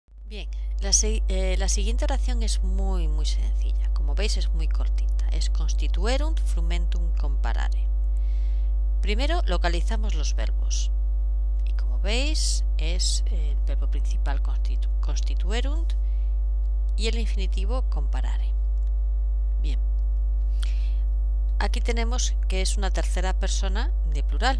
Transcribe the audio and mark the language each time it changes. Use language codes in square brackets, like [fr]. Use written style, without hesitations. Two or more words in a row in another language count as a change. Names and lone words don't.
[es] Bien, la siguiente oración es muy sencilla. Como veis es muy cortita. [la] Es constituerunt frumentum comparare. [es] Primero localizamos los verbos. Y como veis es el verbo principal constituerunt y el infinitivo comparare. Bien. Aquí tenemos que es una tercera persona de plural.